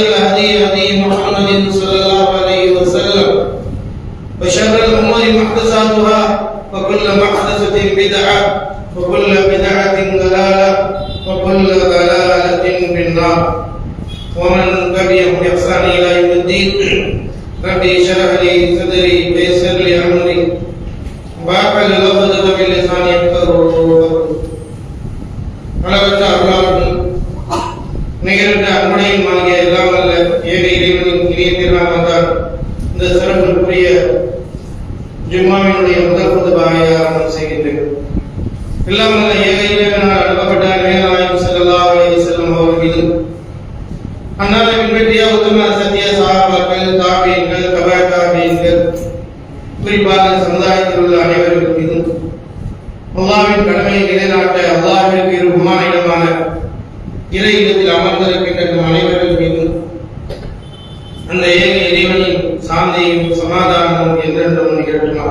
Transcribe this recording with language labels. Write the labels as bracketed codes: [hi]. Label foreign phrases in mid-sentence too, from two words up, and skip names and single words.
[ar] الهدي هدي محمد صلى الله عليه وسلم وشر الأمور محدثاتها وكل محدثة بدعة وكل بدعة ضلالة وكل ضلالة في النار ومن تبعهم بإحسان إلى يوم الدين ربي اشرح لي صدري ويسر لي أمري واحلل عقدة من لساني يفقهوا قولي [ta] அளவற்ற அருளாளனும் நிகழ்ந்த அன்புடையும் ஆகிய எல்லாம் அல்ல ஏக இறைவனின் இனிய திருநாமத்தால் இந்த சிறப்புக்குரிய ஜும்மாவினுடைய முதல் குதுபாவை ஆரம்பம் செய்கின்றேன். எல்லாம் அல்ல ஏக இறைவனால் அனுப்பப்பட்ட நபிகள் [ar] صلى الله عليه وسلم [ta] அவர்கள் மீதும் அன்னாரை பின்பற்றிய உத்தம சத்திய சஹாபாக்கள் தாபீன்கள் தபா தாபீன்கள் குறிப்பாக சமுதாயத்தில் உள்ள அனைவருக்கும் மீதும் அல்லாஹ்வின் கடமையை நிலைநாட்ட அல்லாஹ்விற்கு விருப்பமான இடமான இறை இல்லத்தில் அமர்ந்திருக்கின்ற அனைவர்கள் மீதும் அந்த ஏக இறைவனின் சாந்தியும் சமாதானமும் என்றென்றும் நிகழ்த்துமாக.